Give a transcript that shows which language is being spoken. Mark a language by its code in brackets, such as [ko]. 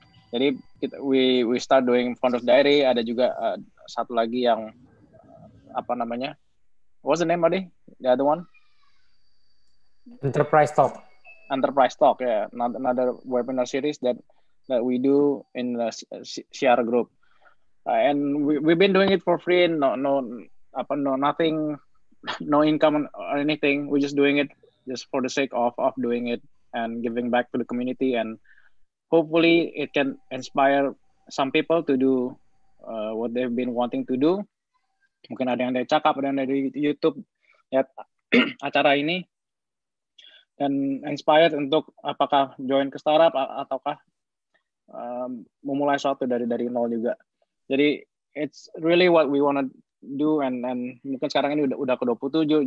[id] Jadi [en] we start doing Founders Diary. [id] Ada juga satu lagi yang apa namanya? [en] What's the name, Ardi? The other one? Enterprise Talk. Enterprise Talk, yeah. Another webinar series that we do in the CR group. And we've been doing it for free, nothing, no income or anything. We're just doing it just for the sake of doing it and giving back to the community, and hopefully it can inspire some people to do what they've been wanting to do. [id] Mungkin ada yang dari cakap, ada yang dari YouTube lihat acara ini dan inspired untuk apakah join ke startup ataukah memulai suatu dari nol juga. Jadi [en] it's really what we wanna do, and [id] mungkin sekarang ini udah ke-27.